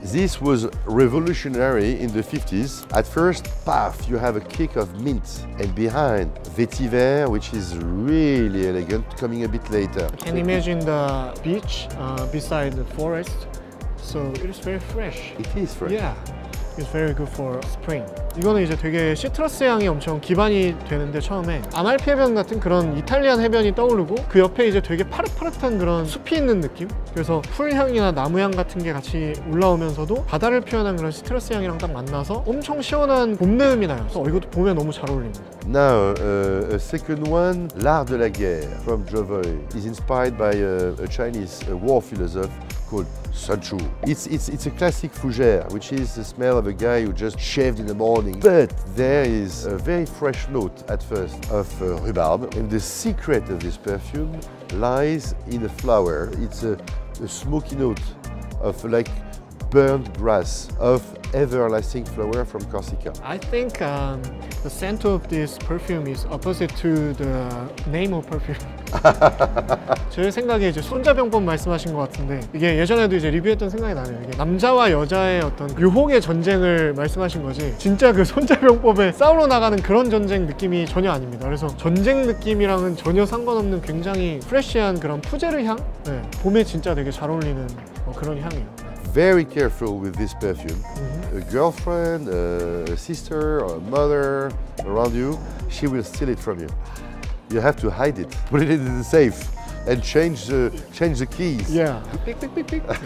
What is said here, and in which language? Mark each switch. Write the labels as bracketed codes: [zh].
[en] This was revolutionary in the 50s. At first, paf, you have a kick of mint, and behind vetiver, which is really elegant, coming a bit later. I can imagine the beach beside the forest, so it is very fresh. It is fresh. Yeah, it's very good for spring. [ko] 이거는 이제 되게 시트러스 향이 엄청 기반이 되는데 처음에 아말피 해변 같은 그런 이탈리안 해변이 떠오르고 그 옆에 이제 되게 파릇파릇한 그런 숲이 있는 느낌? 그래서 풀향이나 나무향 같은 게 같이 올라오면서도 바다를 표현한 그런 시트러스 향이랑 딱 만나서 엄청 시원한 봄내음이 나요. 그래서 이것도 봄에 너무 잘 어울립니다. [en] Now, a second one, L'Art de la Guerre from Jovoy is inspired by a Chinese war philosopher called Sun Tzu. It's a classic fougère, which is the smell of a guy who just shaved in the morning. But there is a very fresh note at first of rhubarb, and the secret of this perfume lies in a flower. It's a smoky note of like burnt grass, of everlasting flower from Corsica. I think the scent of this perfume is opposite to the name of perfume. [ko] 제 생각에 이제 손자병법 말씀하신 것 같은데 이게 예전에도 이제 리뷰했던 생각이 나네요. 이게 남자와 여자의 어떤 유혹의 전쟁을 말씀하신 거지 진짜 그 손자병법에 싸우러 나가는 그런 전쟁 느낌이 전혀 아닙니다. 그래서 전쟁 느낌이랑은 전혀 상관없는 굉장히 프레시한 그런 푸제르 향? 네, 봄에 진짜 되게 잘 어울리는 그런 향이에요. [en] Very careful with this perfume. A girlfriend, a sister, or a mother around you, she will steal it from you. You have to hide it, put it in the safe, and change the keys. Yeah. Pick, pick, pick, pick.